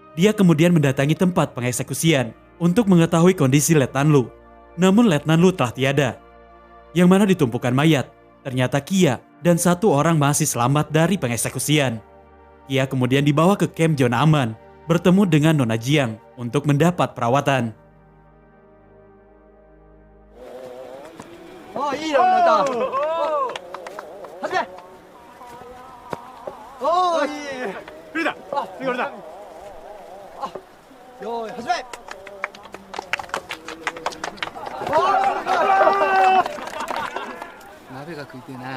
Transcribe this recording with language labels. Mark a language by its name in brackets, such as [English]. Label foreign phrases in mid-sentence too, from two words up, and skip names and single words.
[Indonesian] Dia kemudian mendatangi tempat pengeksekusian untuk mengetahui kondisi Letnan Lu. Namun Letnan Lu telah tiada. Yang mana di tumpukan mayat, ternyata Kia dan satu orang masih selamat dari pengeksekusian. Kia kemudian dibawa ke kamp zona aman, bertemu dengan Nona Jiang untuk mendapat perawatan. [Japanese] Oh, いいよ、また。始め。おー、いい。これだこれだよーい、始め。鍋が食いてえな。